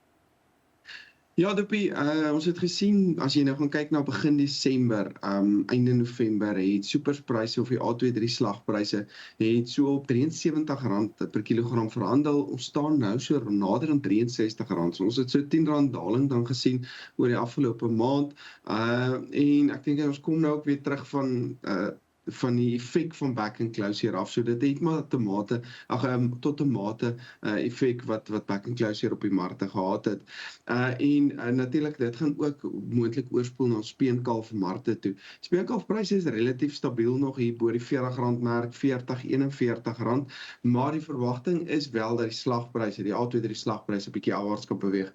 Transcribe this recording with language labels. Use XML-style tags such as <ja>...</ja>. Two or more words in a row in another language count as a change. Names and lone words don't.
<af>Ja, Toepie, ons het gesien, as jy nou gaan kyk na begin Desember, einde November, het superspryse of die A2-3 slagpryse het so op R73 per kilogram verhandel. Ons staan nou so nader aan R63. So ons het so R10 daling dan gesien oor die afgelope maand. En ek dink ons kom nou ook weer terug van die effek van</af> <en>back and close</en> <af>af. So dit het maar tot 'n mate effek wat</af> <en>back and close</en> <af>op die markte gehad het. En natuurlik dit gaan ook moontlik oorspoel na speenkalfmarkte toe. Speenkalfpryse is relatief stabiel nog hier bo die R40 merk, R41, maar die verwagting is wel dat die slagpryse, die A2-3 slagpryse 'n bietjie afwaarts kan beweeg.</af>